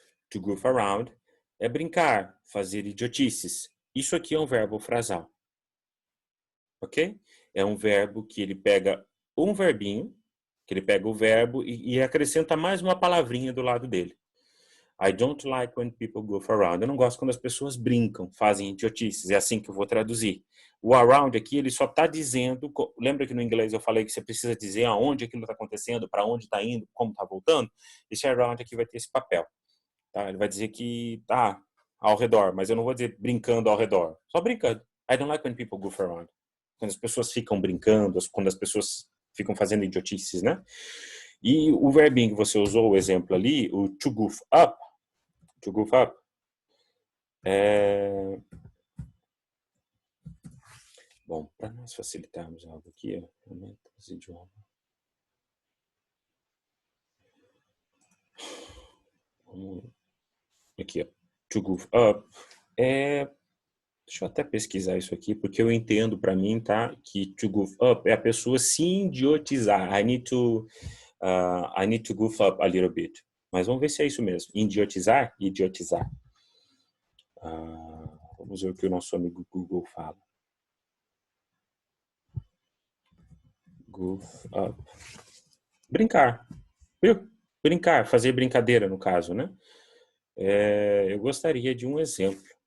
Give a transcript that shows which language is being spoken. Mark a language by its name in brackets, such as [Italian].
[Portuguese] To goof around é brincar, fazer idiotices. Isso aqui é um verbo frasal. Ok? É um verbo que ele pega um verbinho, que ele pega o verbo e acrescenta mais uma palavrinha do lado dele. [English] I don't like when people goof around. [Portuguese] Eu não gosto quando as pessoas brincam, fazem idiotices. É assim que eu vou traduzir. O around aqui, ele só está dizendo... Lembra que no inglês eu falei que você precisa dizer aonde aquilo está acontecendo, para onde está indo, como está voltando? Esse around aqui vai ter esse papel. Tá? Ele vai dizer que tá ao redor, mas eu não vou dizer brincando ao redor. Só brincando. [English] I don't like when people goof around. [Portuguese] Quando as pessoas ficam brincando, quando as pessoas ficam fazendo idiotices, né? E o verbinho que você usou, o exemplo ali, o to goof up, é... Bom, para nós facilitarmos algo aqui, aumenta os idiomas. Aqui, ó. To goof up deixa eu até pesquisar isso aqui, porque eu entendo para mim, tá? Que to goof up é a pessoa se idiotizar. [English] I need to goof up a little bit. [Portuguese] Mas vamos ver se é isso mesmo. Idiotizar. Vamos ver o que o nosso amigo Google fala. Goof up. Brincar. Viu? Brincar, fazer brincadeira no caso, né? Eu gostaria de um exemplo.